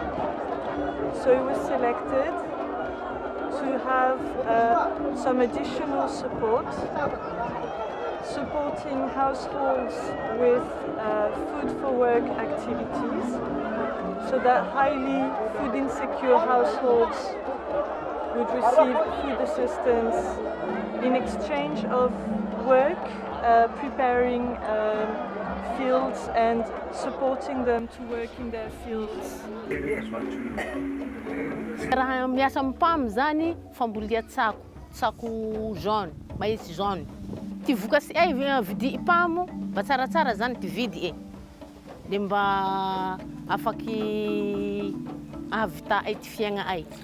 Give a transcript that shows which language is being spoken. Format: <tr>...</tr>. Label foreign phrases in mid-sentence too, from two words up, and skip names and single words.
<en>So it was selected to have some additional support, supporting households with food for work activities, so that highly food insecure households would receive food assistance in exchange of work, preparing fields and supporting them to work in their fields.</en> <mg>Raha miasa mpamo zany fambolia tsako</mg> <fr>jaune, maïs jaune.</fr> <mg>Ty vokasy ay vidi mpamo, mba tsaratsara zany ty vidy e. De mba afaky ahavita ay ty fiaigna ay.</mg>